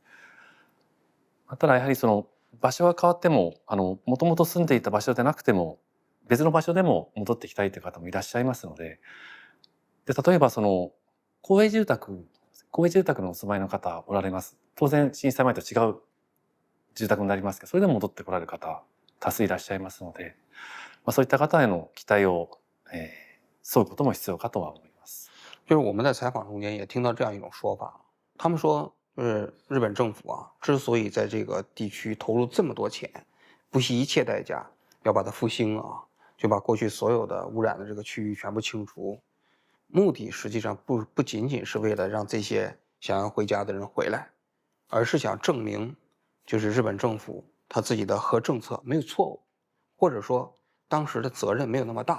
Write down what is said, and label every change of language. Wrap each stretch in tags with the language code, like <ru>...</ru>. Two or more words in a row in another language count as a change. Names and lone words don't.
<ja>ただやはりその場所が変わってももともと住んでいた場所でなくても別の場所でも戻ってきたいという方もいらっしゃいますので、例えばその公営住宅のお住まいの方おられます。当然震災前と違う住宅になりますけど、それでも戻ってこられる方多数いらっしゃいますので、そういった方への期待を沿うことも必要かとは思います。</ja> <zh>就是我们在采访中间也听到这样一种说法，他们说，日本政府啊，之所以在这个地区投入这么多钱，不惜一切代价要把它复兴啊，就把过去所有的污染的这个区域全部清除，目的实际上不仅仅是为了让这些想要回家的人回来，而是想证明，就是日本政府他自己的核政策没有错误，或者说当时的责任没有那么大。</zh>